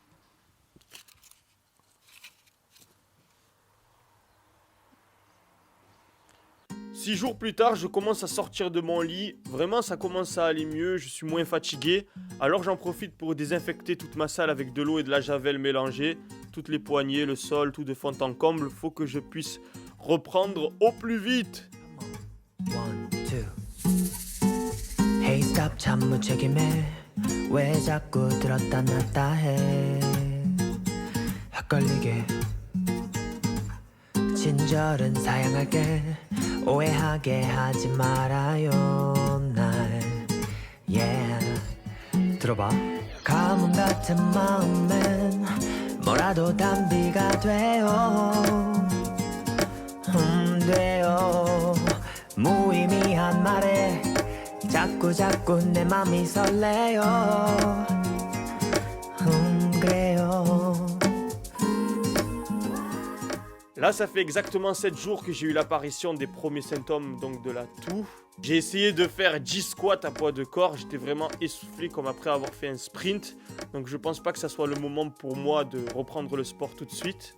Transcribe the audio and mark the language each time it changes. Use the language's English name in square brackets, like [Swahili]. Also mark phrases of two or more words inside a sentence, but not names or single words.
[French] 6 jours plus tard, je commence à sortir de mon lit. Vraiment, ça commence à aller mieux, je suis moins fatigué. Alors j'en profite pour désinfecter toute ma salle avec de l'eau et de la javel mélangée. Toutes les poignées, le sol, tout de fond en comble. Faut que je puisse reprendre au plus vite. [English] One, two. Hey stop [Korean] 참 무책임해 왜 자꾸 들었다 놨다 해 헷갈리게 친절은 사양할게 오해하게 하지 말아요 날 yeah 들어봐 가뭄 같은 마음엔 뭐라도 단비가 돼요 돼요 무의미한 말에 자꾸 내 맘이 설레요 그래요. [French] Là, ça fait exactement 7 jours que j'ai eu l'apparition des premiers symptômes donc de la toux. J'ai essayé de faire 10 squats à poids de corps, j'étais vraiment essoufflé comme après avoir fait un sprint. Donc je pense pas que ça soit le moment pour moi de reprendre le sport tout de suite.